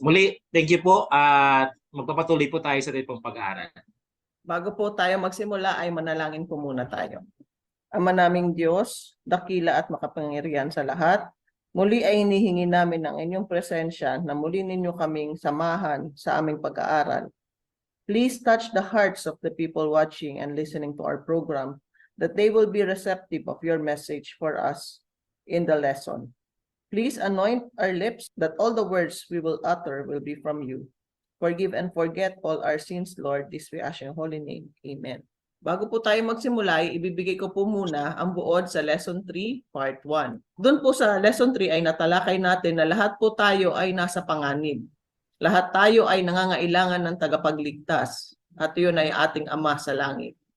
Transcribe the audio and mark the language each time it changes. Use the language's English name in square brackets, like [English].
[Filipino] Muli, thank you po at magpapatuloy po tayo sa ating pong pag-aaral. Bago po tayo magsimula ay manalangin po muna tayo. Ama naming Diyos, dakila at makapangyarihan sa lahat, muli ay hinihingi namin ang inyong presensya na muli ninyo kaming samahan sa aming pag-aaral. [English] Please touch the hearts of the people watching and listening to our program, that they will be receptive of your message for us in the lesson. Please anoint our lips that all the words we will utter will be from you. Forgive and forget all our sins, Lord. This we ask in your holy name. Amen. [Filipino] Bago po tayo magsimula, ibibigay ko po muna ang buod sa Lesson 3, Part 1. Doon po sa Lesson 3 ay natalakay natin na lahat po tayo ay nasa panganib. Lahat tayo ay nangangailangan ng tagapagligtas at yun ay ating Ama sa langit.